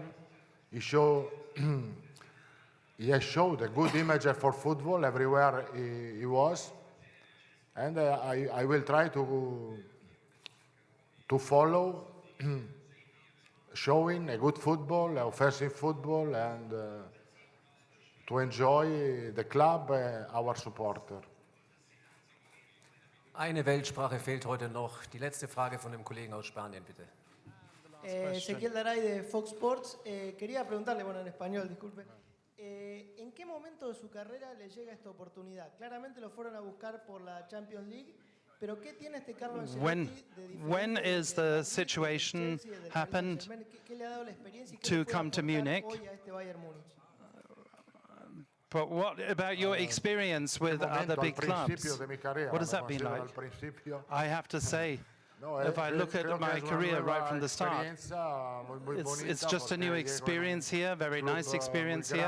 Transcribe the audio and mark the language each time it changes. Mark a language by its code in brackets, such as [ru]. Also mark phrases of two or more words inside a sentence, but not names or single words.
[en] He has showed a good image for football everywhere he was, and I will try to follow, showing a good football, offensive football, and to enjoy the club, our supporter. [de] Eine Weltsprache fehlt heute noch. Die letzte Frage von dem Kollegen aus Spanien, bitte. [es] Ezequiel Daray de Fox Sports. Quería preguntarle, bueno, en español, disculpe. ¿En qué momento de su carrera le llega esta oportunidad? Claramente lo fueron a buscar por la Champions League, pero ¿qué tiene este Carlo Ancelotti de diferente? [en] When is the situation happened to come to Munich? But what about your experience with other big clubs? What has that been like? I have to say, if I look at my career right from the start, it's just a new experience here, very nice experience here.